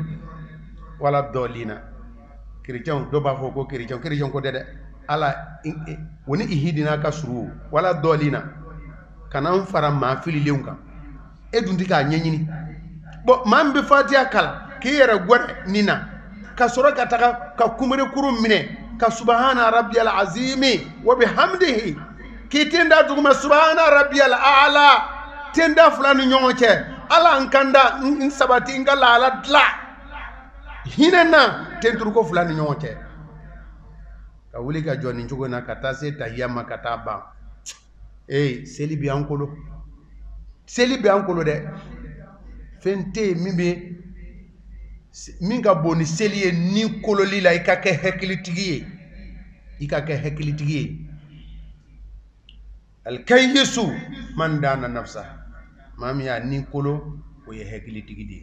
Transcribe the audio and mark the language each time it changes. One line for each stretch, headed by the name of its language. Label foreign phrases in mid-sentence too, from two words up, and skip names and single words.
Bambara: wala dɔlina chrétien dɔw b'a fɔ ko chrétien ko tɛ dɛ Ala o ni ihidina ka suru wala dɔlina kana n fara maa fililenw kan e dun tɛ k'a ɲɛɲini bon maa min bɛ fatiha kalan k'i yɛrɛ gwɛrɛ nin na ka sɔrɔ ka taga ka kunberekuru minɛ ka
Arabic: سبحان ربي العظيم وبحمده
Bambara: k'i ten da duguma
Arabic: سبحان ربي الأعلى
Bambara: ten da fila ni ɲɔgɔn cɛ Ala n kanda n sabati n ka lahala dilan hinɛ na ten turuko fila ni ɲɔgɔn cɛ ka wuli ka jɔ nin cogo in na ka taa se tahiya ma ka taa ban seli bɛ an kolo dɛ fɛn tɛ yen min ka bon ni seli ye ni kololi la i ka kɛ hakilitigi ye
Arabic: الكيس من دان نفسه
Bambara: maa min y'a ni kolo o ye hakilitigi